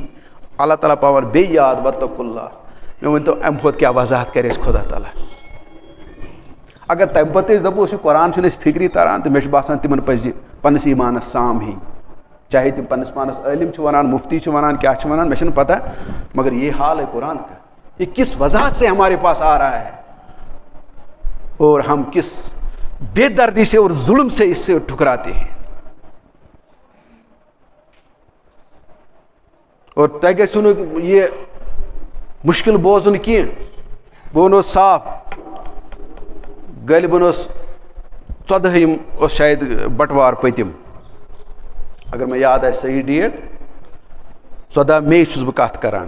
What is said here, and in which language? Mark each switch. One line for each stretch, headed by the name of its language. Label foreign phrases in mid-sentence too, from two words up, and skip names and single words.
Kashmiri: اللہ تعالیٰ پاوان بیٚیہِ یاد
Arabic: وَاتَّقُوا اللّٰہ.
Kashmiri: مےٚ ؤنۍتو اَمہِ کھۄتہٕ کیٛاہ وضاحت کَرِ اَسہِ خۄدا تعالیٰ. اگر تَمہِ پَتہٕ أسۍ دَپو یہِ قرآن چھُنہٕ اَسہِ فِکری تَران تہٕ مےٚ چھُ باسان تِمن پَزِ پنٛنِس ایٖمانَس سام ہیٚنۍ. چاہے تِم پنٛنِس پانَس عٲلِم چھِ وَنان مُفتی چھِ وَنان کیٛاہ چھِ وَنان مےٚ چھَنہٕ پَتہ
Urdu: مگر یہ حال ہے قرآن کا. یہ کس وضاحت سے ہمارے پاس آ رہا ہے اور ہم کس بے دردی سے اور ظلم سے اس سے ٹھکراتے ہیں.
Kashmiri: اور تۄہہِ گژھِوٕ نہٕ یہِ مُشکِل بوزُن کینٛہہ. بہٕ وَنو صاف غٲلبن اوس 14 اوس شاید بٹوار پٔتِم اگر مےٚ یاد آسہِ صحیح ڈیٹ 14 مے چھُس بہٕ کَتھ کران.